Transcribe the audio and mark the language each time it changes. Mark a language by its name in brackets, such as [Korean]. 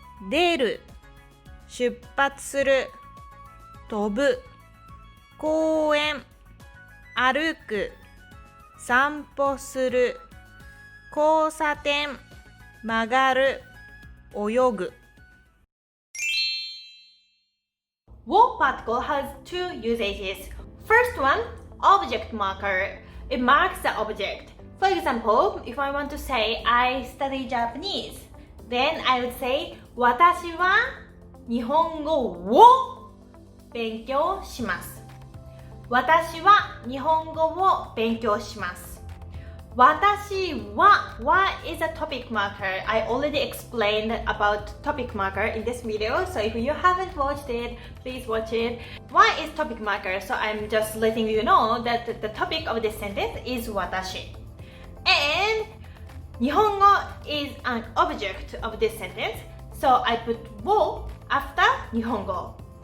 [Japanese] 出る出発する飛ぶ公園歩く散歩する交差点曲がる泳ぐ [English] Wo particle has 2 usages. First one, object marker. It marks the object. For example, if I want to say I study Japanese, then I would say [Japanese] 私は日本語を勉強します。私は日本語を勉強します。私は [English] What is a topic marker? I already explained about topic marker in this video, so if you haven't watched it, please watch it. What is topic marker? So I'm just letting you know that the topic of this sentence is 私. And 日本語 is an object of this sentence, so I put を after 日本語.